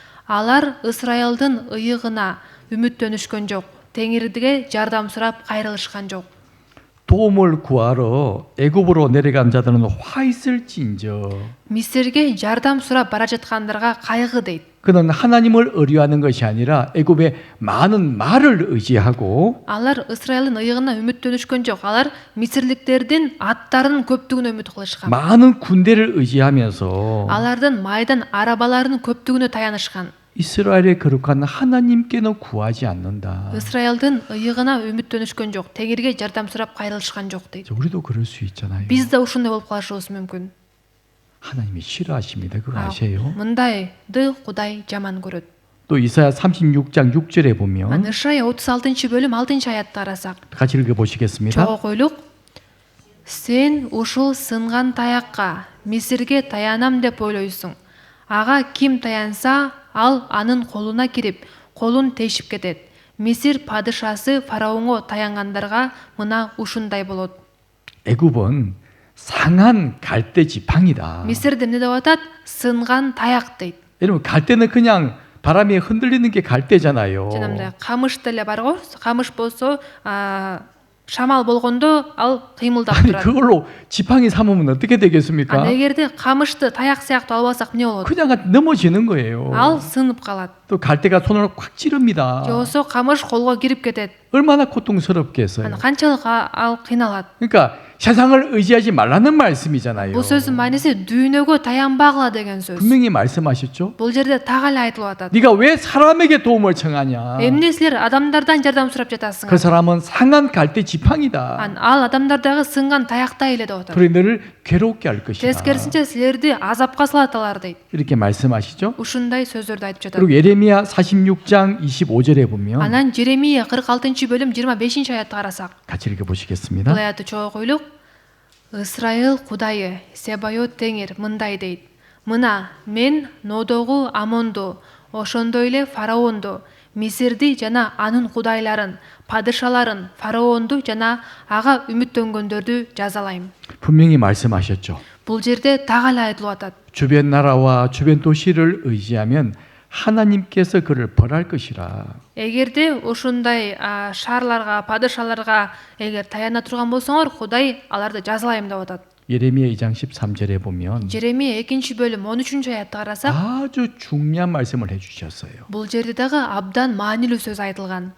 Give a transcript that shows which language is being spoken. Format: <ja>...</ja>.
<ky>Алар Ысрайылдын ыйыгына үмүттөнүшкөн жок. Теңирге жардам сурап кайрылышкан жок.</ky> <ko>도움을 구하러 애굽으로 내려간 자들은 화 있을지인저</ko> <ky>Мисирге жардам сурап бара жаткандарга кайгы дейт.</ky> <ko>그는 하나님을 의뢰하는 것이 아니라 애굽의 많은 말을 의지하고</ko> <ky>Алар Ысрайылдын ыйыгына үмүттөнүшкөн жок. Алар мисирликтердин аттарынын көптүгүнө үмүт кылышкан.</ky> <ko>많은 군대를 의지하면서</ko> <ky>Алардын майдан арабаларынын көптүгүнө таянышкан.</ky> <ko>이스라엘의 거룩한 하나님께는 구하지 않는다.</ko> <ky>Ысрайылдын ыйыгына үмүттөнүшкөн жок. Теңирге жардам сурап кайрылышкан жок дейт.</ky> <ko>우리도 그럴 수 있잖아요.</ko> <ky>Биз да ушундай болуп калышыбыз мүмкүн.</ky> <ko>하나님이 싫어하십니다. 그거 아세요?</ko> <ky>Мындайды Кудай жаман көрөт.</ky> <ko>또 이사야 36장 6절에 보면</ko> <ky>Ишая 36 бөлүм 6 аятты карасак,</ky> <ko>같이 읽어보시겠습니다.</ko> <ky>чогуу койлук. Сен ушул сынган таякка Мисирге таянам деп ойлойсуң. Ага ким таянса, ал анын колуна кирип, колун тешип кетет. Мисир падышасы фараонго таянгандарга мына ушундай болот.</ky> <ko>애굽은 상한 갈대 지팡이다.</ko> <ky>Мисирде эмне деп атат? Сынган таяк дейт.</ky> <ko>여러분 갈대는 그냥 바람에 흔들리는 게 갈대잖아요.</ko> <ky>Жанагындай камыш деле бар го. Камыш болсо, шамал болгондо ал кыймылдап</ky> <ko>아니</ko> <ky>турат.</ky> <ko>그걸로 지팡이 삼으면 어떻게 되겠습니까?</ko> <ky>Эгерде камышты таяк сыяктуу албасак эмне болот?</ky> <ko>그냥 넘어지는 거예요.</ko> <ky>Ал сынып калат.</ky> <ko>또 갈대가 손을 꽉 찌릅니다.</ko> <ky>Же болсо камыш колго кирип кетет.</ky> <ko>얼마나 고통스럽겠어요.</ko> <ky>Аны канчалык ал кыйналат.</ky> <ko>그러니까 세상을 의지하지 말라는 말씀이잖아요.</ko> <ky>Бул сөздүн мааниси дүйнөгө таянбагыла деген сөз.</ky> <ko>분명히 말씀하셨죠.</ko> <ky>Бул жерде так эле айтылып атат.</ky> <ko>네가 왜 사람에게 도움을 청하냐?</ko> <ky>Эмне силер адамдардан жардам сурап 그 жатасыңар?</ky> <ko>사람은 상한 갈대 지팡이다.</ko> <ky>Ал адамдардагы сынган таяктай эле деп атат.</ky> <ko>그래 너를 괴롭게 할 것이다.</ko> <ky>Тескерисинче силерди азапка салат алар дейт.</ky> <ko>이렇게 말씀하시죠.</ko> <ky>Ушундай сөздөрдү айтып жатат.</ky> <ko>그리고 예레미야 46장 25절에 보면</ko> <ky>Анан Жеремия 46-бөлүм 25-аятты карасак,</ky> <ko>같이 읽어 보시겠습니다.</ko> <ky>бул аятты чогуу койлук. Ысрайыл Кудайы, Себайот Теңир мындай дейт. Мына мен Нодогу Амонду, ошондой эле Фараонду, Мисирди жана анын кудайларын, падышаларын, Фараонду жана ага үмүттөнгөндөрдү жазалайм.</ky> <ko>분명히 말씀하셨죠.</ko> <ky>Бул жерде так эле айтылып атат.</ky> <ko>주변 나라와 주변 도시를 의지하면 하나님께서 그를 벌할 것이라.</ko> <ky>Эгерде ушундай шаарларга, падышаларга эгер таяна турган болсоңор, Кудай аларды жазалайм деп атат.</ky> <ko>예레미야 2장 13절에 보면</ko> <ky>Жеремия 2-бөлүм 13-аятты карасак,</ky> <ko>아주 중요한 말씀을 해주셨어요.</ko> <ky>бул жерде дагы абдан маанилүү сөз айтылган.</ky>